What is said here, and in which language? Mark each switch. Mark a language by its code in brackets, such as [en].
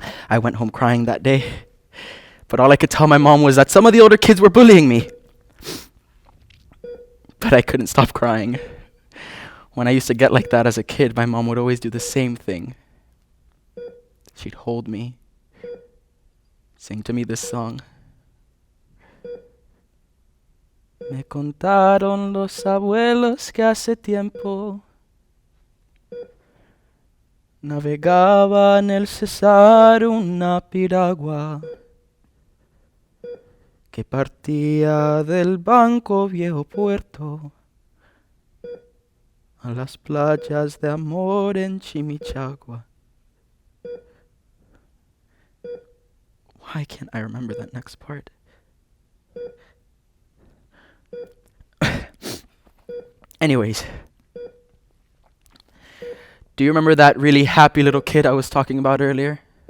[en] I went home crying that day, but all I could tell my mom was that some of the older kids were bullying me. But I couldn't stop crying. When I used to get like that as a kid, my mom would always do the same thing. She'd hold me, sing to me this song. [es] Me contaron los abuelos que hace tiempo navegaba en el Cesar una piragua que partía del Banco Viejo Puerto a las playas de amor en Chimichagua. [en] Why can't I remember that next part? Anyways, do you remember that really happy little kid I was talking about earlier?